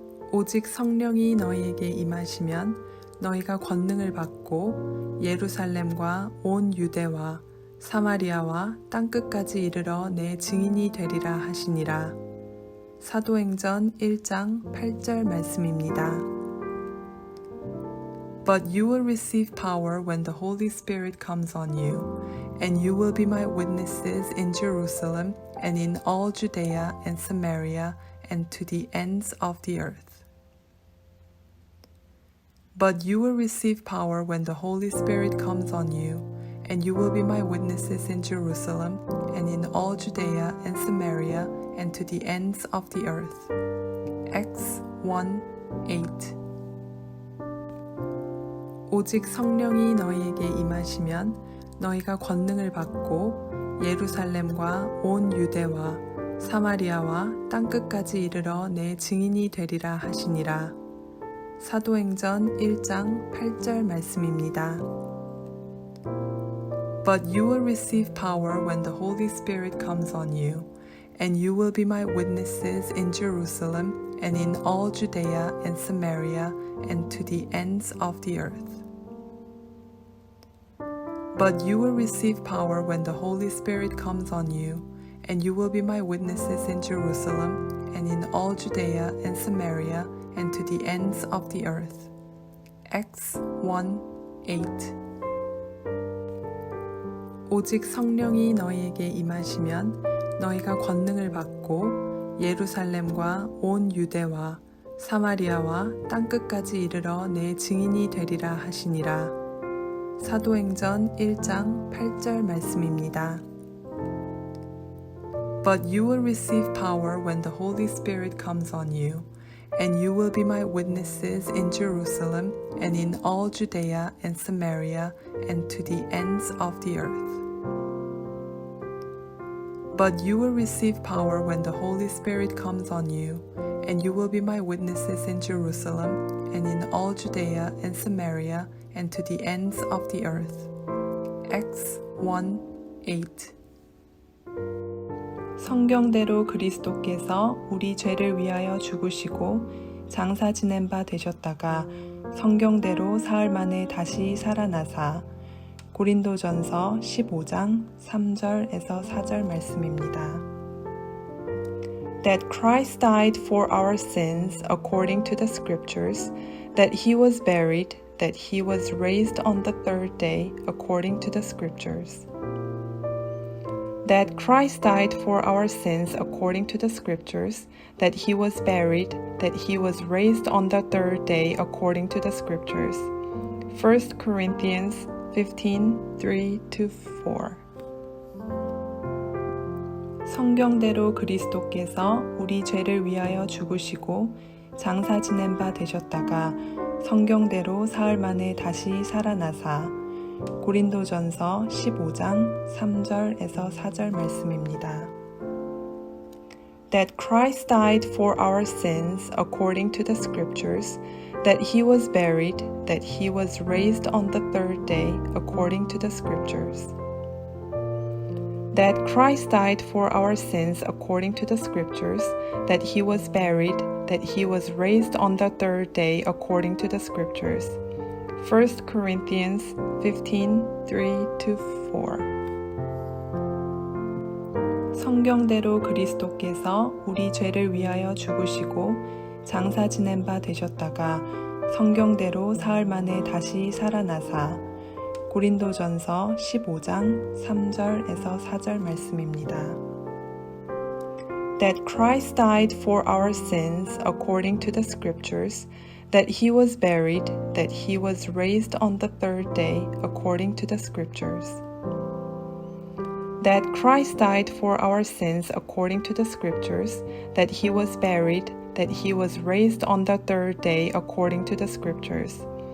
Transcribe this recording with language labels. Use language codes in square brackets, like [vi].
[ko] 오직 성령이 너희에게 임하시면 너희가 권능을 받고 예루살렘과 온 유대와 사마리아와 땅끝까지 이르러 내 증인이 되리라 하시니라. 사도행전 1장 8절 말씀입니다. [en] But you will receive power when the Holy Spirit comes on you, and you will be my witnesses in Jerusalem and in all Judea and Samaria and to the ends of the earth. But you will receive power when the Holy Spirit comes on you, and you will be my witnesses in Jerusalem and in all Judea and Samaria and to the ends of the earth. Acts 1:8. [ko] 오직 성령이 너희에게 임하시면 너희가 권능을 받고 예루살렘과 온 유대와 사마리아와 땅끝까지 이르러 내 증인이 되리라 하시니라. 사도행전 1장 8절 말씀입니다. [en] But you will receive power when the Holy Spirit comes on you, and you will be my witnesses in Jerusalem and in all Judea and Samaria and to the ends of the earth. But you will receive power when the Holy Spirit comes on you, and you will be my witnesses in Jerusalem and in all Judea and Samaria and to the ends of the earth. Acts 1:8. [ko] 오직 성령이 너희에게 임하시면 너희가 권능을 받고 예루살렘과 온 유대와 사마리아와 땅끝까지 이르러 내 증인이 되리라 하시니라. 사도행전 1장 8절 말씀입니다. [en] But you will receive power when the Holy Spirit comes on you, and you will be my witnesses in Jerusalem and in all Judea and Samaria and to the ends of the earth. But you will receive power when the Holy Spirit comes on you, and you will be my witnesses in Jerusalem and in all Judea and Samaria and to the ends of the earth. Acts 1:8. [ko] 성경대로 그리스도께서 우리 죄를 위하여 죽으시고 장사 지낸 바 되셨다가 성경대로 사흘 만에 다시 살아나사. 고린도전서 15장 3절에서 4절 말씀입니다. [en] That Christ died for our sins according to the scriptures, that he was buried, that he was raised on the third day according to the scriptures. That Christ died for our sins according to the scriptures, that he was buried, that he was raised on the third day according to the scriptures. 1 Corinthians 15:3-4. [ko] 성경대로 그리스도께서 우리 죄를 위하여 죽으시고 장사 지낸 바 되셨다가 성경대로 사흘 만에 다시 살아나사. 고린도전서 15장 3절에서 4절 말씀입니다. [en] That Christ died for our sins according to the scriptures, that he was buried, that he was raised on the third day according to the scriptures. That Christ died for our sins according to the scriptures, that he was buried, that he was raised on the third day according to the scriptures. 1 Corinthians 15:3-4. [ko] 성경대로 그리스도께서 우리 죄를 위하여 죽으시고 장사 지낸 바 되셨다가 성경대로 사흘 만에 다시 살아나사. 고린도전서 15장 3절에서 4절 말씀입니다. [en] That Christ died for our sins according to the scriptures, that he was buried, that he was raised on the third day according to the scriptures. That Christ died for our sins according to the scriptures, that he was buried, that he was raised on the third day according to the scriptures.